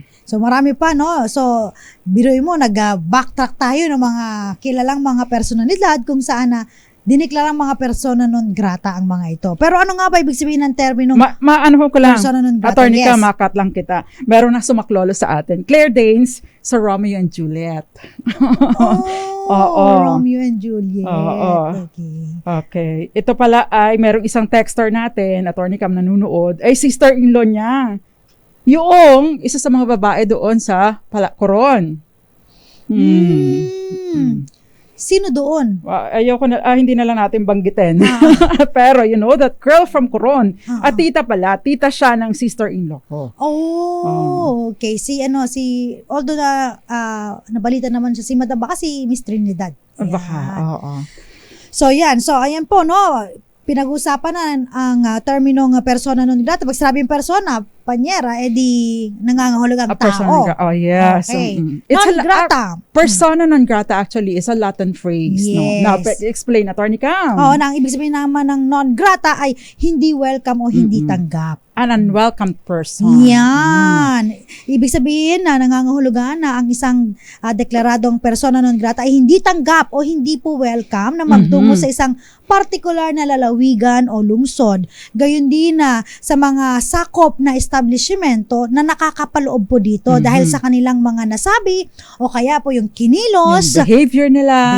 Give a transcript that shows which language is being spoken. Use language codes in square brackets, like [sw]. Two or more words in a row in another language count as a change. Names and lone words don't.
[tl] So marami pa, no? So biruin mo, nag-backtrack tayo ng mga kilalang mga personalidad kung saan na diniklarang mga [la] persona non grata [tl] ang mga ito. Pero ano nga ba ibig sabihin ng terminong ano ko lang, [la] persona non grata? [tl] Attorney ka, makat lang kita. Meron na sumaklolo sa atin. Claire Danes sa Romeo and Juliet. Romeo and Juliet. [en] Okay. [tl] Ito pala ay merong isang texter natin, Attorney Cam nanunood, ay sister-in-law niya. Yung isa sa mga babae doon sa Coron. Sino doon? Ayoko na, hindi na lang natin banggitin. Pero [en] you know, that girl from Coron, [tl] at tita pala, siya ng sister-in-law ko. [en] Okay. [tl] Although nabalita naman siya, si Madam, baka si Miss Trinidad. Baka, oo. So yan, ayan po, no, pinag-usapan na ang terminong [la] persona non grata. [tl] Pag sabing persona, panyera, edi nangangahulugang tao. [en] Oh, yes. Okay. It's [la] non grata. Persona non grata [en] actually is a Latin phrase. Yes. No? Now, explain, Attorney Cam. [tl] Oo, ang ibig sabihin naman ng non grata ay hindi welcome o hindi tanggap. [en] An unwelcome person. [tl] Yan. Ibig sabihin na nangangahulugan na ang isang deklaradong [la] persona non grata [tl] ay hindi tanggap o hindi po welcome na magtungo sa isang partikular na lalawigan o lungsod. Gayon din na sa mga sakop na estado establishmento na nakakapaloob po dito dahil sa kanilang mga nasabi o kaya po yung kinilos, Yung behavior nila.